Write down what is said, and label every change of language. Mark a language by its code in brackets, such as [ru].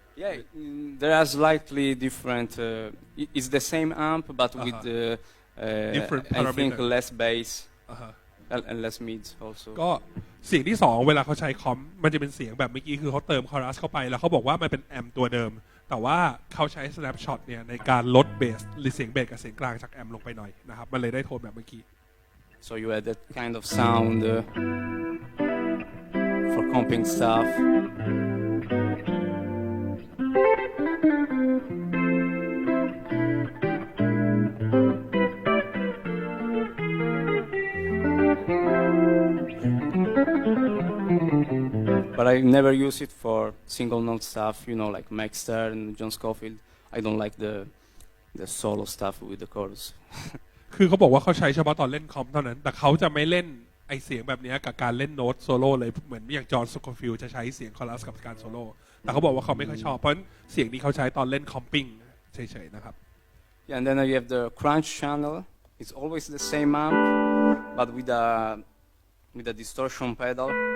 [en] yeah, there are slightly different. It's the same amp, but with Different I think parameter. less bass อ่าฮะ and less mids also. [th] ก็เสียงที่สองเวลาเขาใช้คอมมันจะเป็นเสียงแบบเมื่อกี้คือเขาเติมคอรัสเข้าไปแล้วเขาบอกว่ามันเป็นแอมป์ตัวเดิม แต่ว่าเขาใช้ snapshot เนี่ยในการลดเบสหรือเสียงเบสกับเสียงกลางจากแอมป์ลงไปหน่อยนะครับมันเลยได้โทนแบบเมื่อกี้ [en] So you had that kind of sound for comping stuff. But I never use it for single note stuff, you know, like Mike Stern and John Scofield. I don't like the solo stuff with the chorus. [th] คือเขาบอกว่าเขาใช้เฉพาะตอนเล่นคอมเท่านั้นแต่เขาจะไม่เล่นไอเสียงแบบนี้กับการเล่นโน้ตโซโล่เลยเหมือนอย่างจอห์นสโคฟิลจะใช้เสียงคอรัสกับการโซโล่แต่เขาบอกว่าเขาไม่ค่อยชอบเพราะเสียงนี้เขาใช้ตอนเล่นคอมปิ้งเฉยๆนะครับ [en] Yeah, and then you have the crunch channel. It's always the same amp, but with a distortion pedal.